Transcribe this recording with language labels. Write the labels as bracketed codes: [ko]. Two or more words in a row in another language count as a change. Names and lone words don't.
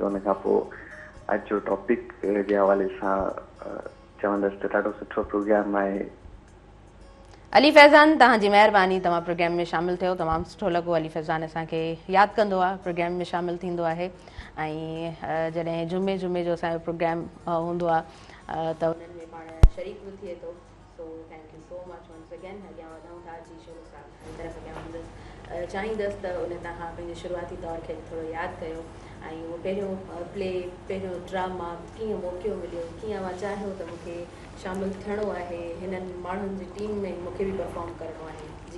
[sd] उन खां पोइ अॼु जो टॉपिक जे हवाले सां चवंदसि त ॾाढो सुठो प्रोग्राम आहे। अली फैज़ान, तव्हांजी महिरबानी, तव्हां प्रोग्राम में शामिलु थियो, तमामु सुठो लॻो। अली फैज़ान असांखे यादि कंदो आहे, प्रोग्राम में शामिलु थींदो आहे ऐं जॾहिं जुमे जो असांजो प्रोग्राम हूंदो आहे त उन्हनि में पाण शरीक बि थिए थो। [en] so thank you so much once again. [sd] अॻियां वधूं था जी शुरू सां तरफ़ अॻियां वधंदसि चाहींदसि त उन तव्हां पंहिंजे शुरूआती तौर खे थोरो यादि कयो ऐं उहो पहिरियों प्ले, पहिरियों ड्रामा कीअं मौक़ो मिलियो, कीअं मां चाहियो त मूंखे शामिलु थियणो आहे हिननि माण्हुनि जी टीम में, मूंखे बि परफॉर्म करिणो आहे जी।